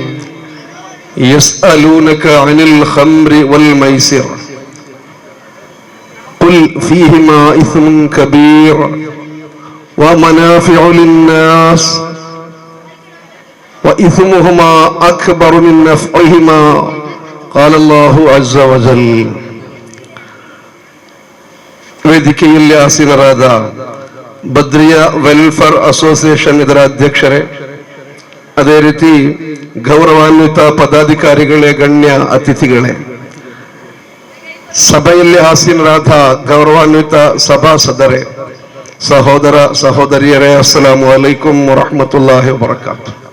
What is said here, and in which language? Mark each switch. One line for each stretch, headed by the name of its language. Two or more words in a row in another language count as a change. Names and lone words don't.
Arabic: يسألونك عن الخمر والميسر قل فيهما إثم كبير ومنافع للناس وإثمهما أكبر من نفعهما قال الله عز وجل.
Kannada: ವೇದಿಕೆಯಲ್ಲಿ ಆಸೀನರಾದ ಬದ್ರಿಯಾ ವೆಲ್ಫೇರ್ ಅಸೋಸಿಯೇಷನ್ ಇದರ ಅಧ್ಯಕ್ಷರೇ, ಅದೇ ರೀತಿ ಗೌರವಾನ್ವಿತ ಪದಾಧಿಕಾರಿಗಳೇ, ಗಣ್ಯ ಅತಿಥಿಗಳೇ, ಸಭೆಯಲ್ಲಿ ಆಸೀನರಾದ ಗೌರವಾನ್ವಿತ ಸಭಾಸದರೇ, ಸಹೋದರ ಸಹೋದರಿಯರೇ,
Arabic: السلام عليكم ورحمة الله وبركاته.